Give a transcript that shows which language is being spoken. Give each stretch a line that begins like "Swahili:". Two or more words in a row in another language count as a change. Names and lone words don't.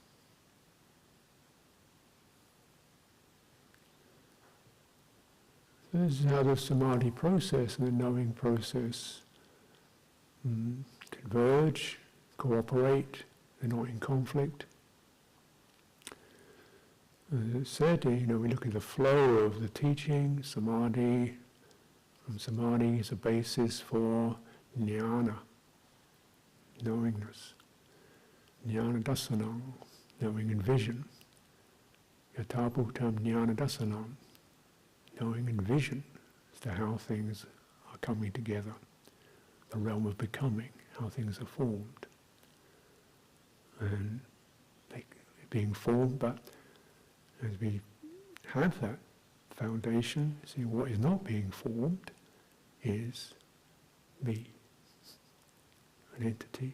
English: So this is how the samadhi process and the knowing process converge, cooperate, they're not in conflict. As I said, you know, we look at the flow of the teaching, samadhi. From samadhi is a basis for jnana, knowingness.
Pali: Jnana dasanam,
English: knowing and vision.
Pali: Yatabhutam jnana dasanam,
English: knowing and vision as to how things are coming together, the realm of becoming, how things are formed. And they're being formed, but as we have that foundation, see what is not being formed is me, an entity.